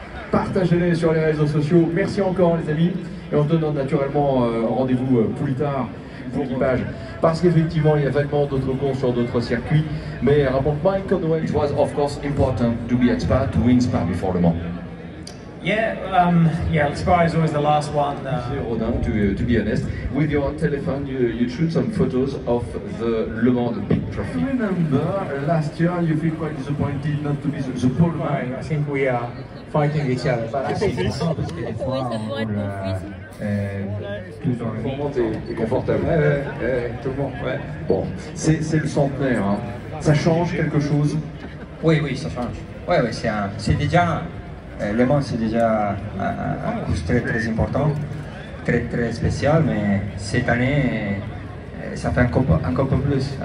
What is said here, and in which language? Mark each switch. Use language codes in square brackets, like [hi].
[fr] Partagez-les sur les réseaux sociaux. Merci encore les amis. Et on se donne naturellement rendez-vous plus tard pour l'équipage. Parce qu'effectivement, il y a vraiment d'autres courses sur d'autres circuits. Mais raconte-moi, [en] Conway, it was of course important to be at Spa, to win Spa before Le Mans. Yeah, Spa is always the last one. Rodin, to be honest, with your telephone, you shoot some photos of the Le Mans, the big trophy. I remember last year you feel quite disappointed not to be the pole man. I think we are fighting each other. But I think it's not [fr] parce que des fois on roule plus dans le moment t'es confortable. Tout le monde. Ouais. Bon, c'est le centenaire. Hein. Ça change quelque chose? Oui, ça change. Oui, c'est déjà. Le Mans, c'est déjà un course très important, très spécial, mais cette année, ça fait encore plus.